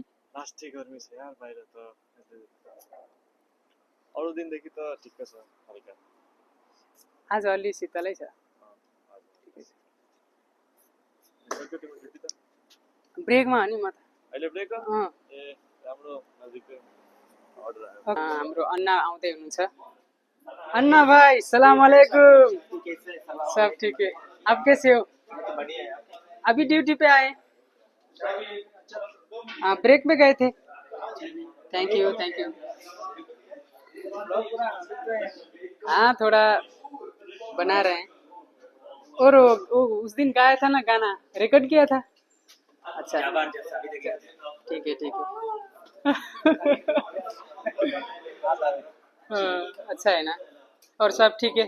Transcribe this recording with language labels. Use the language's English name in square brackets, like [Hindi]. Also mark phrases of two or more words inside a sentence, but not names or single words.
[Nepali] लास्टै गर्मी छ यार बाहिर त। अरू दिनदेखि त ठिक्क छ हल्का। आज अलि शीतलै छ ब्रेकमा हो नि म त अहिले ब्रेक अँ ए राम्रो नजिकै अर्डर आयो हाम्रो अन्ना आउँदै हुनुहुन्छ [Hindi] अन्ना भाई [Arabic] سلام عليكم [Hindi] सब ठीक है आप कैसे हो अभी ड्यूटी पे आए हाँ ब्रेक में गए थे [English] thank you [Hindi] हाँ थोड़ा बना रहे हैं और वो उस दिन गाया था ना गाना रिकॉर्ड किया था अच्छा ठीक है हाँ, अच्छा है ना और सब ठीक है